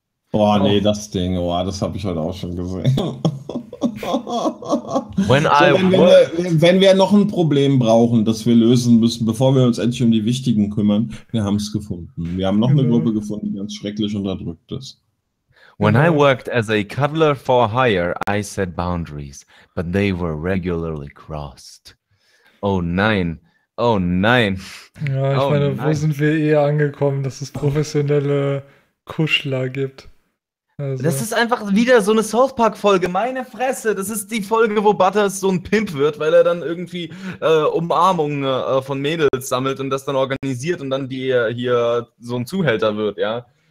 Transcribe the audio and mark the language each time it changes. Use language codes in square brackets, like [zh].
[de] Boah, nee, das Ding, boah, das habe ich heute auch schon gesehen. Wenn wir noch ein Problem brauchen, das wir lösen müssen, bevor wir uns endlich um die Wichtigen kümmern, wir haben es gefunden. Wir haben noch eine Gruppe gefunden, die ganz schrecklich unterdrückt ist. [en] When I worked as a cuddler for hire, I set boundaries, but they were regularly crossed. [de] Oh nein, oh nein. Ja, ich meine, wo sind wir eh angekommen, dass es professionelle Kuschler gibt? Also. Das ist einfach wieder so eine South Park-Folge, meine Fresse. Das ist die Folge, wo Butters so ein Pimp wird, weil er dann irgendwie Umarmungen von Mädels sammelt und das dann organisiert und dann die hier so ein Zuhälter wird, ja.